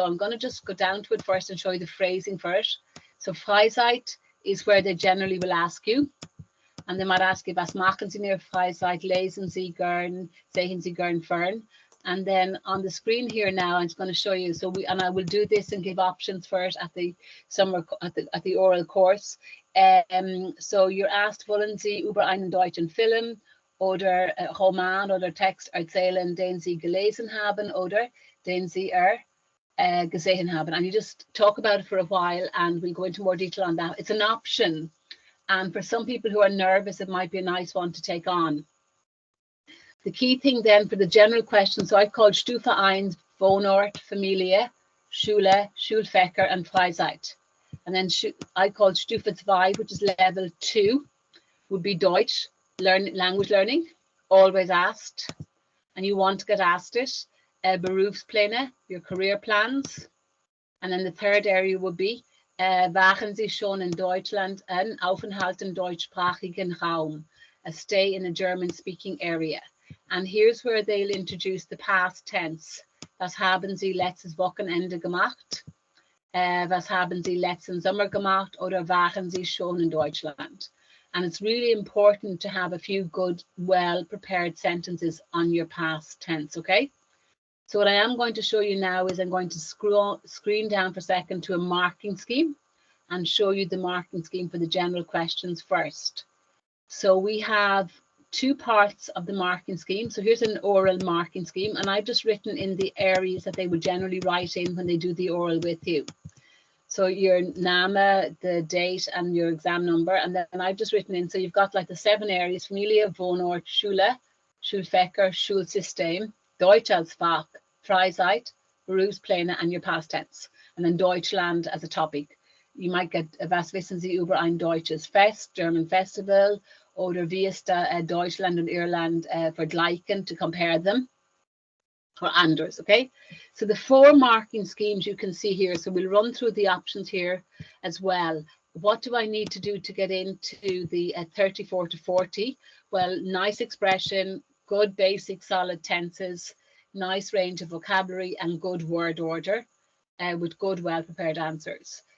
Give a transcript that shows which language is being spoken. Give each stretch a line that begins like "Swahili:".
English: So I'm going to just go down to it first and show you the phrasing for it. So Freizeit is where they generally will ask you. And they might ask you,
German: was machen Sie in Ihrer Freizeit? Lesen Sie gern? Sehen Sie gern fern?
English: And then on the screen here now, I'm just going to show you. So I will do this and give options for it at the oral course. So you're asked,
German: wollen Sie über einen deutschen Film oder Roman oder Text erzählen, den Sie gelesen haben oder den Sie gesehen haben?
English: And you just talk about it for a while, and we'll go into more detail on that. It's an option, and for some people who are nervous, it might be a nice one to take on. The key thing then for the general question, so I've called Stufe 1, Wohnort, Familie, Schule, Schulfächer, and Freizeit. And then I called Stufe 2, which is level 2, would be Deutsch, language learning, always asked, and you want to get asked it. Berufspläne, your career plans. And then the third area would be,
German: waren Sie schon in Deutschland, ein Aufenthalt im deutschsprachigen Raum,
English: a stay in a German-speaking area. And here's where they'll introduce the past tense.
German: Was haben Sie letztes Wochenende gemacht? Was haben Sie letzten Sommer gemacht? Oder waren Sie schon in Deutschland?
English: And it's really important to have a few good, well-prepared sentences on your past tense, okay? So what I am going to show you now is I'm going to screen down for a second to a marking scheme and show you the marking scheme for the general questions first. So we have 2 parts of the marking scheme. So here's an oral marking scheme, and I've just written in the areas that they would generally write in when they do the oral with you. So your Name, the date, and your exam number, and then I've just written in, so you've got like the 7 areas: Familie, Wohnort, Schule, Schulfächer, Schulsystem, Deutsch als Fach, Freizeit, Berufspläne, and your past tense. And then Deutschland as a topic. You might get
German: was wissen Sie über ein deutsches Fest,
English: German festival,
German: oder wie ist Deutschland und Irland vergleichen,
English: to compare them, or anders, okay? So the 4 marking schemes you can see here. So we'll run through the options here as well. What do I need to do to get into the 34 to 40? Well, nice expression, good basic solid tenses, nice range of vocabulary, and good word order with good well-prepared answers.